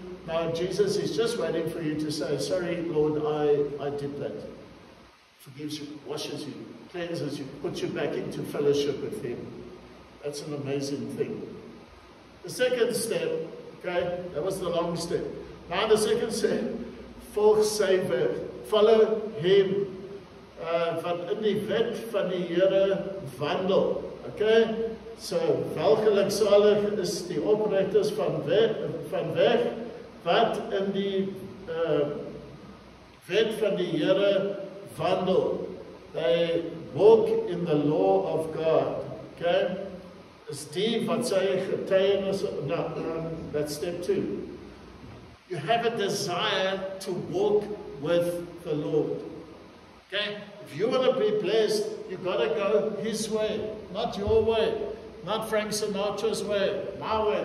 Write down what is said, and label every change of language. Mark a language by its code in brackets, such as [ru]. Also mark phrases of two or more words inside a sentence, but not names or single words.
[en] Now Jesus is just waiting for you to say, sorry, Lord, I did that. Forgives you, washes you, cleanses you, puts you back into fellowship with Him. That's an amazing thing. The second step, okay, that was the long step. Now the second step, [af] volg sy weg. [en] Follow Him. [af] Wat in die wet van die Here wandel. Okay? So, welgeluksalig is die opregters van weg, wat in die wet van die Here wandel. [en] They walk in the law of God. [af] Okay? Is die wat sy getuienis, [en] that's step 2. You have a desire to walk with the Lord. Okay? If you want to be blessed, you've got to go His way, not your way, not Frank Sinatra's way, my way.